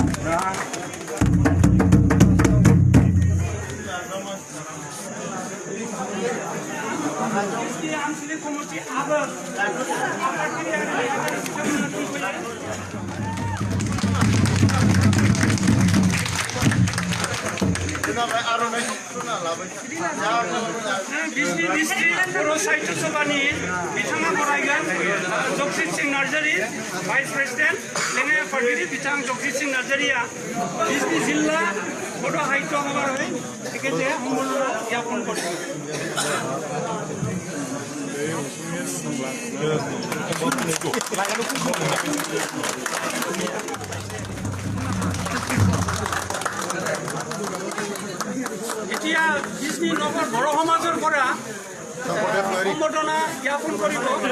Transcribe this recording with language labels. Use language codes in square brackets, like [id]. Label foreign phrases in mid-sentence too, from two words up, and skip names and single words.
[brx] आनसलिक कमिटि बिजनि डिस्ट्रिक्ट बर' साहित्य सभानि बिथाङा बरायगोन जगजित सिं नार्जारि [en] vice president [brx] लेङाइ आफादगिरि बिथां जगजित सिं नार्जारिया बिजनि जिल्ला बड' साहित्य सभारै एखेसे [as] সম্বৰ্ধনা জ্ঞাপন কৰে এতিয়া বিজনি নগৰ বড়ো সমাজৰ পৰা সম্বৰ্ধনা জ্ঞাপন কৰিব